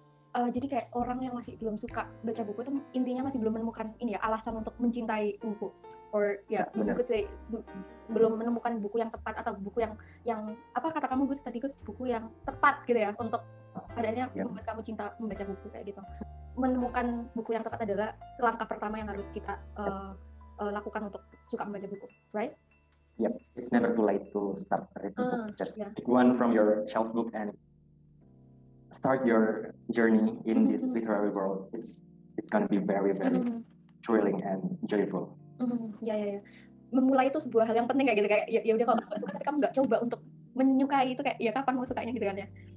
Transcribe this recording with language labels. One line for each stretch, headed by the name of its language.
Indonesian: Jadi kayak orang yang masih belum suka baca buku itu intinya masih belum menemukan ini ya alasan untuk mencintai buku,
English: or ya you could say
Indonesian: belum menemukan buku yang tepat atau buku yang apa kata kamu Gus tadi Gus, buku yang tepat gitu ya untuk adanya membuat kamu cinta membaca buku kayak gitu. Menemukan buku yang tepat adalah langkah pertama yang harus kita lakukan untuk suka membaca buku, right?
English: Yep, it's never too late to start reading book. Just pick one from your shelf book and start your journey in this literary world. It's gonna be very thrilling and joyful.
Indonesian: Ya. Memulai itu sebuah hal yang penting kayak gitu, kayak ya udah kalau kamu nggak suka tapi kamu nggak coba untuk menyukai itu, kayak ya kapan mau sukanya gitu kan ya.